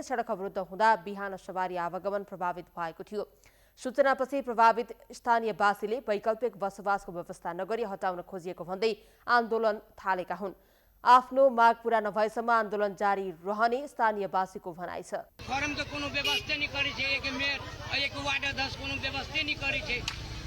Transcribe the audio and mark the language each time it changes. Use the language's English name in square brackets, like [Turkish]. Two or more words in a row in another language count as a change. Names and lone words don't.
[Nepali] सडक अवरुद्ध हुँदा बिहान सवारी आवागमन प्रभावित भएको थियो। सूचनापछि प्रभावित स्थानीयवासीले वैकल्पिक बसोबासको व्यवस्था नगरी हटाउन खोजिएको भन्दै आन्दोलन थालेका हुन्। आफ्नो माग पूरा नभएसम्म आन्दोलन जारी रहने स्थानीयवासीको भनाइ छ। [Maithili] फॉर्म के कोनो व्यवस्था नहीं करी छे, एक मेयर एक वार्ड अध्यक्ष कोनो व्यवस्था नहीं करी छे।